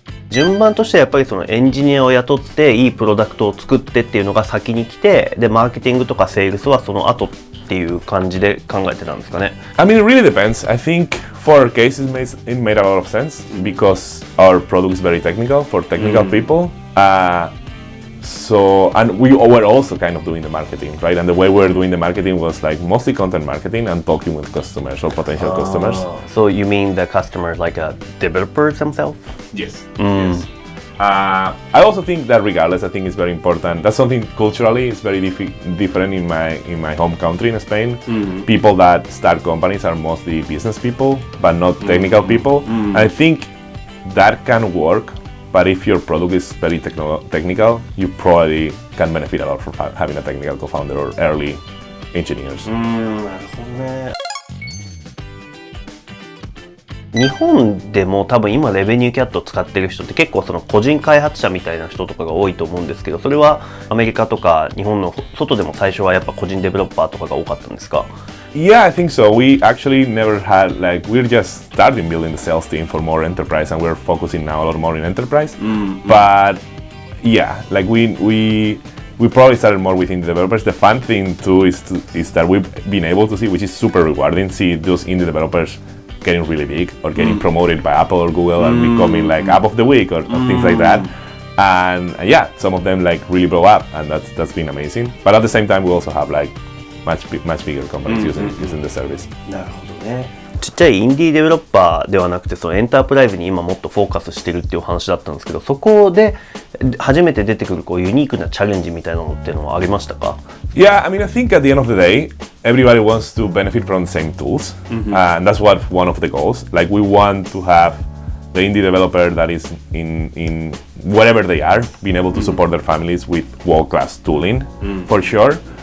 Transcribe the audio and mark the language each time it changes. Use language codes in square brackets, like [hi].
[ja] 順番としてはやっぱりそのエンジニアを雇っていいプロダクトを作ってっていうのが先に来て、でマーケティングとかセールスはその後っていう感じで考えてたんですかね。 [en] I mean, it really depends. I think for our case it made a lot of sense because our product is very technical for technical people. And we were also kind of doing the marketing, right? And the way we were doing the marketing was like mostly content marketing and talking with customers or potential customers. So you mean the customers like developers themselves? Yes. Yes. I also think that regardless, I think it's very important. That's something culturally is very different in my home country in Spain. People that start companies are mostly business people, but not technical people. And I think that can work. But if your product is very technical, you probably can benefit a lot from having a technical co-founder or early engineers. [ja] なるほどね。日本でも多分今RevenueCat使ってる人って結構その個人開発者みたいな人とかが多いと思うんですけど、それはアメリカとか日本の外でも最初はやっぱ個人デベロッパーとかが多かったんですか？ [en] Yeah, I think so. We actually never had we're just starting building the sales team for more enterprise, and we're focusing now a lot more in enterprise. But yeah, like we probably started more within the developers. The fun thing too is that we've been able to see, which is super rewarding, see those indie developers getting really big or getting promoted by Apple or Google and becoming like app of the week or things like that. And yeah, some of them like really blow up, and that's been amazing. But at the same time, we also have like much bigger companies using the service. [ja] なるほどね。ちっちゃいインディーデベロッパーではなくてそのエンタープライズに今もっとフォーカスしてるっていう話だったんですけど、そこで初めて出てくるこうユニークなチャレンジみたいなのっていうのはありましたか？ [en] Yeah, I mean, I think at the end of the day, everybody wants to benefit from the same tools, and that's one of the goals. Like we want to have the indie developer that is in wherever they are, being able to support their families with world-class tooling, for sure.